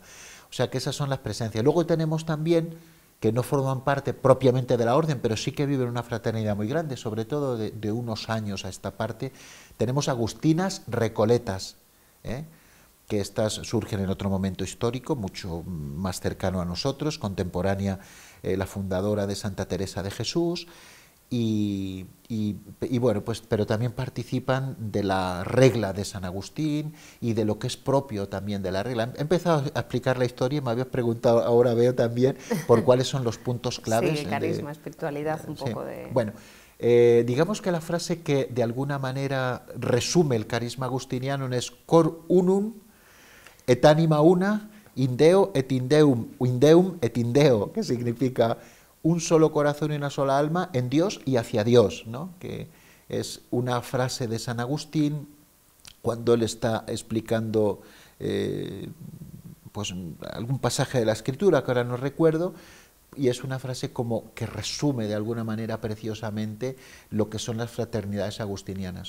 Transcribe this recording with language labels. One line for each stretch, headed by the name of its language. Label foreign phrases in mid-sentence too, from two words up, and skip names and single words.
Spanish: O sea que esas son las presencias. Luego tenemos también, que no forman parte propiamente de la Orden, pero sí que viven una fraternidad muy grande, sobre todo de unos años a esta parte, tenemos agustinas recoletas, que estas surgen en otro momento histórico, mucho más cercano a nosotros, contemporánea, la fundadora de Santa Teresa de Jesús, y bueno, pues, pero también participan de la regla de San Agustín y de lo que es propio también de la regla. He empezado a explicar la historia y me habías preguntado, ahora veo también, por cuáles son los puntos claves. Sí, carisma, espiritualidad, un poco sí. de... Bueno, digamos que la frase que de alguna manera resume el carisma agustiniano es
Latin: cor unum et anima una, indeo et indeum et indeo,
Spanish: que significa un solo corazón y una sola alma en Dios y hacia Dios, ¿no? Que es una frase de San Agustín cuando él está explicando pues algún pasaje de la Escritura que ahora no recuerdo, y es una frase como que resume de alguna manera preciosamente lo que son las fraternidades agustinianas.